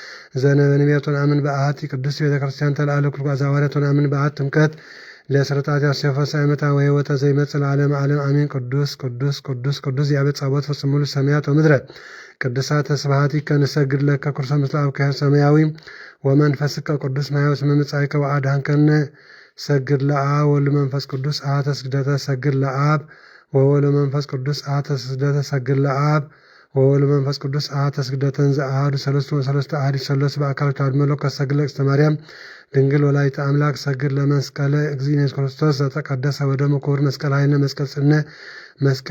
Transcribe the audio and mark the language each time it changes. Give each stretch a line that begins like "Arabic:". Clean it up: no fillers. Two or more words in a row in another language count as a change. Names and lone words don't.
Geez: ዘነብንቤት ወነአምን በአሐቲ ቅድስት ቤተ ክርስቲያን ተልአለ ኩሉ ሐዋርያት ወነአምን በአሐቲ ጥምቀት ለስርጣት ያስፈ ሳይመታ ወሕይወተ ዘይመጽእ ለዓለመ ዓለም አሜን። ቅዱስ ቅዱስ ቅዱስ ቅዱስ ያቤት ጸቦት ፍጽሙሉ ሰማያት ወምድረ ቅዱሳተ ስብሐቲከ ንሰግድ ለከ ክርስቶስ ምስለ አብከ ሰማያዊ ወመንፈስከ ቅዱስ ማያው እስመ ምጽአከ ወአድኃንከነ ሰግድ ለአብ ወወልድ መንፈስ ቅዱስ አሐተ ስግደተ ሰግድ ለአብ ወወልድ መንፈስ ቅዱስ አሐተ ስግደተ ሰግድ ለአብ ወወልድ መንፈስ ቅዱስ አሐተ ስግደተን ዘአሐዱ ሰለስቱ ወሰለስቱ አሐዱ ሰለስቱ በአካል ተዋሕዶ መለኮት ሰግድ ለእግዝእትነ ማርያም ድንግል ወላዲተ አምላክ ሰግድ ለመስቀለ እግዚእነ ኢየሱስ ክርስቶስ ዘተቀደሰ በደሙ ክቡር መስቀል ኃይልነ መስቀል ጽነ መስቀል